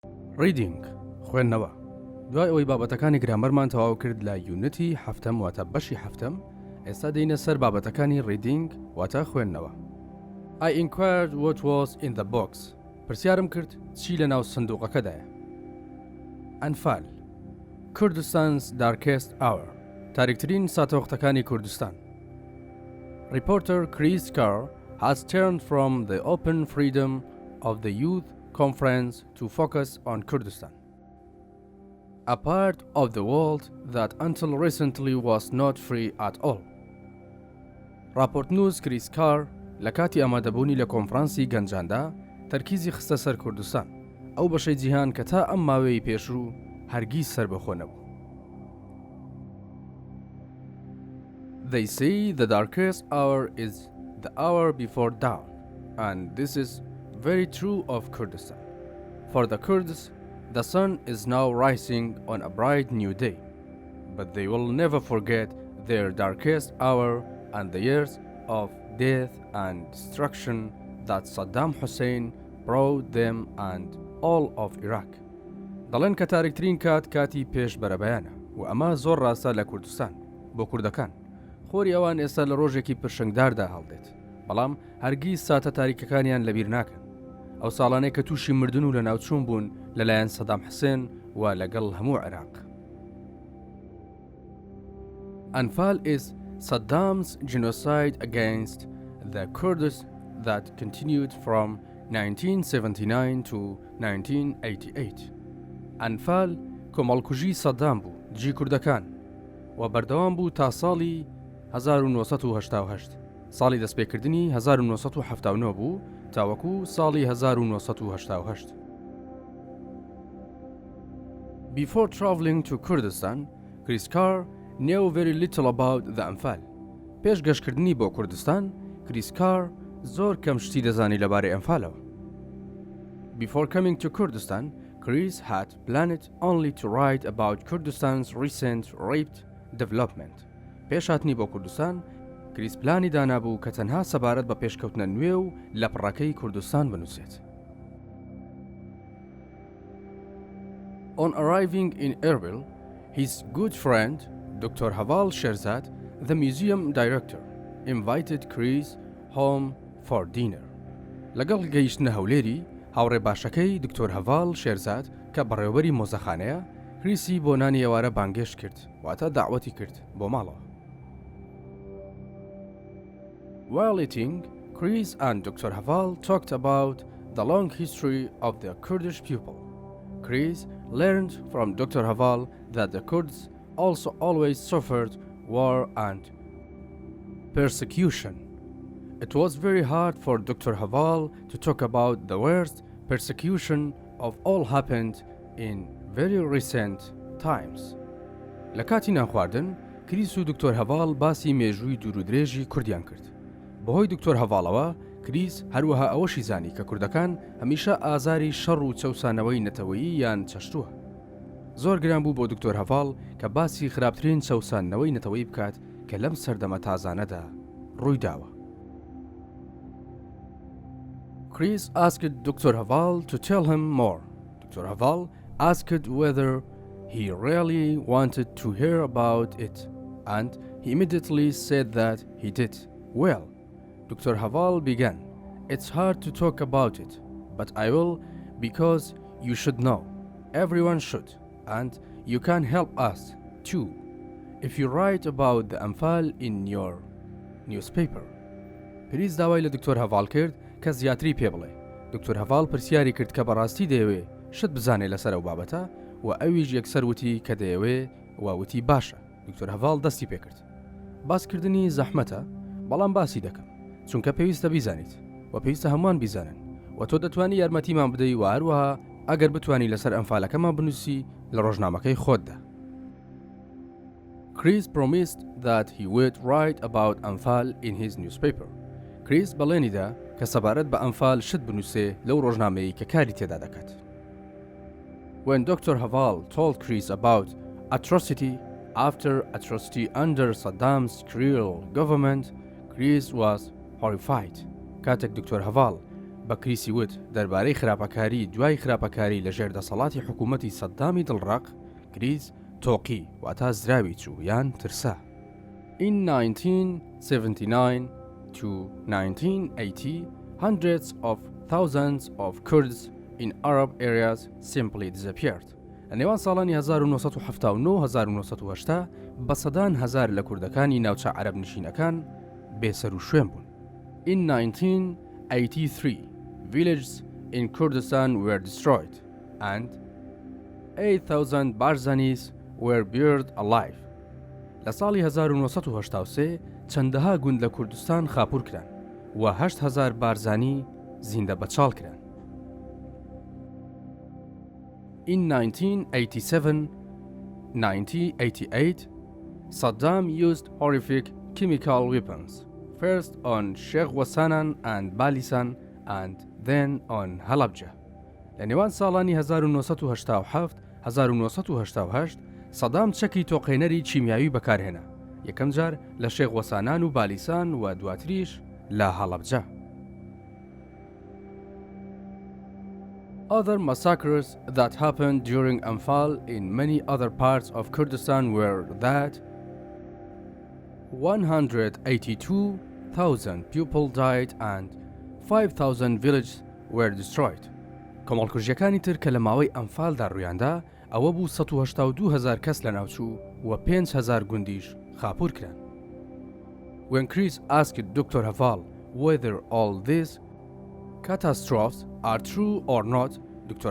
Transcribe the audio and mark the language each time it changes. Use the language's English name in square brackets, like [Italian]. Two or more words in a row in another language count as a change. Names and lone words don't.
[Central Kurdish] ریدینگ خوێندنەوە دوای ئەوەی بابەتەکانی گرامەرمان تەواو کرد لە یونیتی هەفتەم واتە بەشی هەفتەم ئێستا دێینە سەر بابەتەکانی ریدینگ واتە خوێندنەوە. [English] I inquired what was in the box. [Central Kurdish] پرسیارم کرد چی لە ناو سندوقەکەدایە. ئەنفال کوردستان's [English] darkest hour [Central Kurdish] تاریکترین ساتەوەختەکانی کوردستان. [English] Reporter Chris Carr has turned from the open freedom of the youth conference to focus on Kurdistan, a part of the world that until recently was not free at all. [Central Kurdish] راپۆرتنووس کریس کار لە کاتی ئامادەبوونی لە کۆنفرانسی گەنجاندا تەرکیزی خستە سەر کوردستان، ئەو بەشەی جیهان کە تا ئەم ماوەی پێشوو هەرگیز سەربەخۆ نەبوو. [English] They say the darkest hour is the hour before dawn, and this is very true of Kurdistan. For the Kurds, the sun is now rising on a bright new day, but they will never forget their darkest hour and the years of death and destruction that Saddam Hussein brought them and all of Iraq. [Central Kurdish] دەڵێن کە تاریکترین کاتی پێش بەرەبەیانە و ئەمە زۆر ڕاستە لە کوردستان بۆ کوردەکان. خۆری ئەوان ئێستا لە ڕۆژێکی پرشنگداردا هەڵدێت، بەڵام هەرگیز ساتە تاریکەکانیان لەبیر ناکەن. ئەو ساڵانەی کە تووشی مردن و لە ناوچوون بوون لەلایەن سەدام حوسێن و لەگەڵ هەموو عێراق. [English] Anfal is Saddam's genocide against the Kurds that continued from 1979 to 1988. [Central Kurdish] Anfal کۆمەڵکوژی سەدام بوو جی کوردەکان و بەردەوام بوو تا ساڵی 1988. ساڵی دەستپێکردنی 1979 بوو تاوەکو ساڵی 1988. [English] Before traveling to Kurdistan, Chris Carr knew very little about the Anfal. [Central Kurdish] پێش گەشتکردنی بۆ کوردستان، کریس کار زۆر کەم شتی دەزانی لەبارەی ئەنفالەوە. [English] Before coming to Kurdistan, Chris had planned only to write about Kurdistan's recent rapid development. [Central Kurdish] پێش هاتنی بۆ کوردستان، کریس پلانی دانابوو کە تەنها سەبارەت بە پێشکەوتنە نوێ و لە پڕەکەی کوردستان بنووسێت. [English] On arriving in Erbil, his good friend, Dr. Haval Sherzad, the museum director, invited Chris home for dinner. [Central Kurdish] لەگەڵ گەیشتنە هەولێری، هاوڕێ باشەکەی دکتۆر هەڤاڵ شێرزاد کە بەڕێوەبەری مۆزەخانەیە، کریسی بۆ نانی ئێوارە بانگێشت کرد، واتە داعوەتی کرد بۆ ماڵەوە. [English] While eating, Chris and Dr. Haval talked about the long history of the Kurdish people. Chris learned from Dr. Haval that the Kurds also always suffered war and persecution. It was very hard for Dr. Haval to talk about the worst persecution of all happened in very recent times. [Central Kurdish] لە کاتی نانخواردن، کریس و دکتۆر هەڤاڵ باسی مێژووی دوور و درێژی کوردیان کرد. بەهۆی دکتۆر هەڤاڵەوە، کریس هەروەها ئەوەشی زانی کە کوردەکان هەمیشە ئازاری شەڕ و چەوسانەوەی نەتەوەیی یان چەشتووە. زۆر گران بوو بۆ دکتۆر هەڤاڵ کە باسی خراپترین چەوسانەوەی نەتەوەی بکات کە لەم سەردەمە تازانەدا ڕووی داوە. [English] Chris asked Dr. Haval to tell him more. Dr. Haval asked whether he really wanted to hear about it, and he immediately said that he did. Well, Dr. Haval began. It's hard to talk about it, but I will because you should know. Everyone should, and you can help us too if you write about the Anfal in your newspaper. [Central Kurdish] پریز داوای لە دکتۆر هەڤاڵ کرد کە زیاتری پێ بڵێ. دکتۆر هەڤاڵ پرسیاری کرد کە بەڕاستی دەیەوێ شت بزانێ لەسەر ئەو بابەتە و ئەویش یەکسەر وتی کە دەیەوێ وتی باشە. دکتۆر هەڤاڵ دەستی پێ کرد. باسکردنی زەحمەتە، بەڵام باسی دەکەم چونکە پێویستە بیزانیت و پێویستە هەمووان بیزانن و تۆ دەتوانی یارمەتیمان بدەی و هەروەها ئەگەر بتوانی لەسەر ئەنفالەکەمان بنووسی لە ڕۆژنامەکەی خۆتدا. [English] Chris promised that he would write about Anfal in his newspaper. [Central Kurdish] Chris بەڵێنیدا کە سەبارەت بە ئەنفال شت بنووسێ لەو ڕۆژنامەیە کە کاری تێدا دەکات. [English] When Dr. Haval told Chris about atrocity after atrocity under Saddam's cruel government, Chris was horrified. [Central Kurdish] کاتێک دکتۆر هەڤاڵ بە کریسی وت دەربارەی خراپەکاری دوای خراپەکاری لە ژێردەسەڵاتی حکوومەتی سەددامی دڵڕەق کریس تۆقی واتە زراوی چوو یان ترسا. [English] In 1979 to 1980, hundreds of thousands of Kurds in Arab areas simply disappeared. [Central Kurdish] لە نێوان ساڵانی 1979 بە سەدان هەزار لە کوردەکانی ناوچە عەرەب نشینەکان بێسەر و شوێن بوون. [English] In 1983, villages in Kurdistan were destroyed and 8,000 Barzanis were buried alive. [Central Kurdish] لە ساڵی 1983 چەندەها گوند لە کوردستان خاپور کران و 8,000 بارزانی زیندە بەچاڵ کران. [English] In 1987-1988, Saddam used horrific chemical weapons, first on Sheikh Wasanan and Balisan and then on Halabja. [Central Kurdish] لە نێوان ساڵانی 1987-1988 سەدام چەکی تۆقێنەری چیمیاوی بەکارهێنا، یەکەم جار لە شێخ وەسانان و بالیسان و دواتریش لە هەڵەبجە. [English] Other massacres that happened during Anfal in many other parts of Kurdistan were that 182,000 people died and 5,000 villages were destroyed. [Central Kurdish] کۆمەڵکوژیەکانی تر کە لە ماوەی ئەنفالدا ڕوویاندا ئەوە بوو 182,000 کەس لە ناوچوو و 5,000 گوندیش خاپور کران. [English] When Chris asked Dr. Haval whether all these catastrophes are true or not, Dr.